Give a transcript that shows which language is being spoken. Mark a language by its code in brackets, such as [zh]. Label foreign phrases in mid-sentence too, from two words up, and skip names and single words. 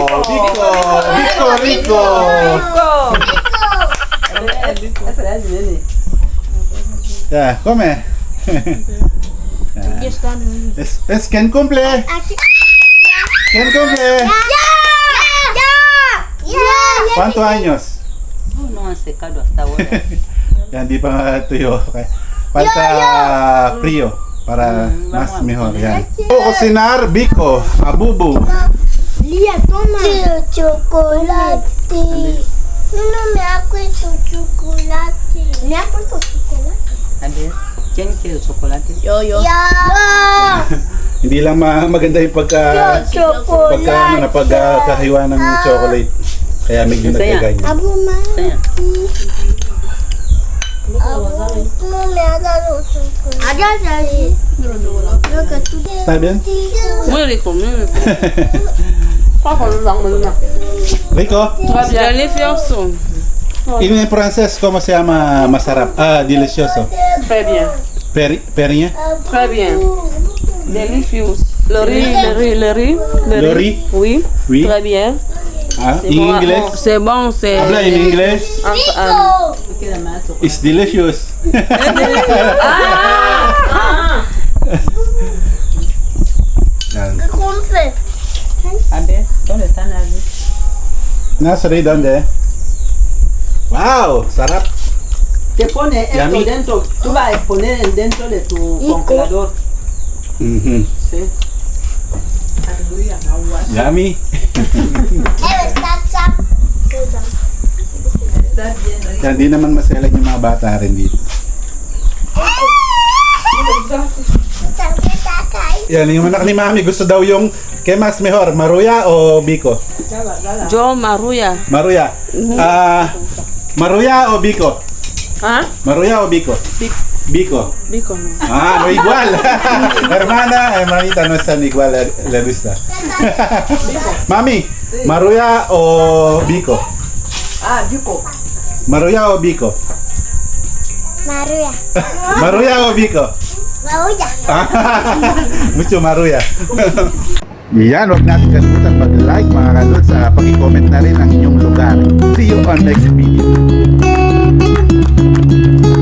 [es] ¡Bico rico! Ya, come. Aquí están. Es ¿quién cumple? Aquí. ¿Quién cumple? Ya. ¿Cuántos años? No han secado hasta ahora. Ya, [tl] hindi pa tuyo. [es] Okay. Falta frío para más vamos. mejor. Yan. Cocinar Bico, abubu. Lía, toma. Chocolate. No me ha puesto chocolate. ¿Me ha puesto chocolate? A ver, ¿quién quiere chocolate? Yo. Ya. [tl] Hindi lang maganda yung pagkahiwa ng chocolate. Kaya medyo Saya. nagkaganyan. Abu Saya. [es] no me ha dado chocolate. Allá ahí. Lo que tú Está bien? Muy rico, muy rico. Rico? Delicioso. En francés, ¿cómo se llama masarap? Ah, delicioso. [fr] Très bien. Pernya? Très bien. Delicious. Le riz. Le riz? Oui. Oui. Très bien. [es] Ah, en inglés? [fr] C'est bon, c'est. [es] Habla en inglés. [en] It's delicious. [tl] Yan. [es] compres. A ver, ¿dónde están allí? [tl] Nasa rin donde? Wow, sarap. [es] Te pone esto Yummy. dentro. Tú vas a poner dentro de tu congelador. Mhm. Sí. Aleluya, agua. Yummy. Está chap. Está bien rico. [tl] Yan, di naman maselan yung mga bata rin dito. Yan, yung anak ni Mami, gusto daw yung [es] ¿qué más mejor? ¿Maruya o Bico? Yo, Maruya. Maruya. Ah, ¿Maruya o Bico? ¿Ah? ¿Maruya o Bico? Bico. Bico no. Ah, no igual. Hermanita, no están igual la vista. Mami, ¿Maruya o Bico? Ah, Bico. ¿Maruya o Bico? Maruya. ¿Maruya o Bico? Maruya. Mucho Maruya. [tl] Yan, huwag natin kalimutan mag-like mga kalods, paki-comment na rin ang inyong lugar. [en] See you on next video.